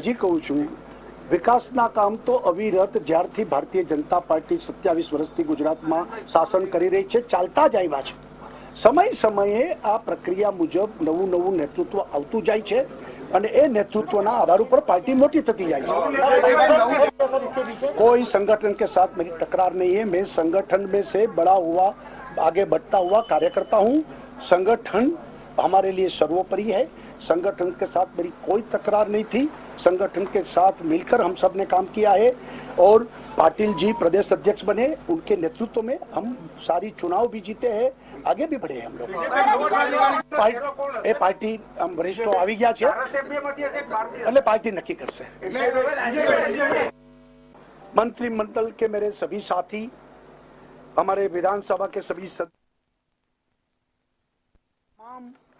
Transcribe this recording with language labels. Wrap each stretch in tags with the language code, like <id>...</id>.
<gu>હજી કહું છું, વિકાસના કામ તો અવિરત જ્યારથી ભારતીય જનતા પાર્ટી 27 વર્ષથી ગુજરાતમાં શાસન કરી રહી છે ચાલતા જ આવ્યા છે। સમય સમયે આ પ્રક્રિયા મુજબ નવું નેતૃત્વ આવતું જાય છે અને એ નેતૃત્વના આધાર ઉપર પાર્ટી મોટી થતી જાય છે।</gu> <hi>कोई संगठन के साथ मेरी तकरार नहीं है। मैं संगठन में से बड़ा हुआ, आगे बढ़ता हुआ कार्यकर्ता हूँ। संगठन हमारे लिए सर्वोपरि है। संगठन के साथ मेरी कोई तकरार नहीं थी। संगठन के साथ मिलकर हम सब ने काम किया है और पाटिल जी प्रदेश अध्यक्ष बने, उनके नेतृत्व में हम सारी चुनाव भी जीते हैं, आगे भी बढ़े हम लोग। पार्टी हम वरिष्ठों</hi> <gu>આવી ગયા છે એટલે પાર્ટી નક્કી કરશે।</gu> <hi>मंत्रिमंडल के मेरे सभी साथी, हमारे विधानसभा के सभी तमाम</hi>